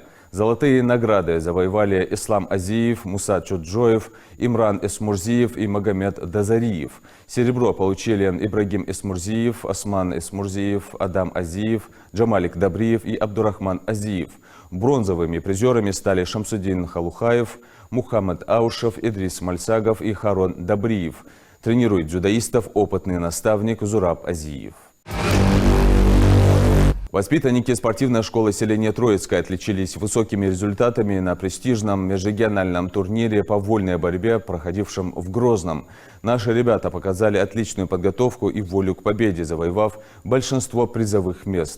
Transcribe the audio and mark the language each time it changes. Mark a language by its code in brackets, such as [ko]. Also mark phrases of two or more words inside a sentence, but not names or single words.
[ru] Золотые награды завоевали Ислам Азиев, Муса Чоджоев, Имран Эсмурзиев и Магомед Дазариев. Серебро получили Ибрагим Эсмурзиев, Осман Эсмурзиев, Адам Азиев, Джамалик Добриев и Абдурахман Азиев. Бронзовыми призерами стали Шамсудин Халухаев, Мухаммад Аушев, Идрис Мальсагов и Харон Добриев. Тренирует дзюдоистов опытный наставник Зураб Азиев. Воспитанники спортивной школы селения Троицкое отличились высокими результатами на престижном межрегиональном турнире по вольной борьбе, проходившем в Грозном. Наши ребята показали отличную подготовку и волю к победе, завоевав большинство призовых мест.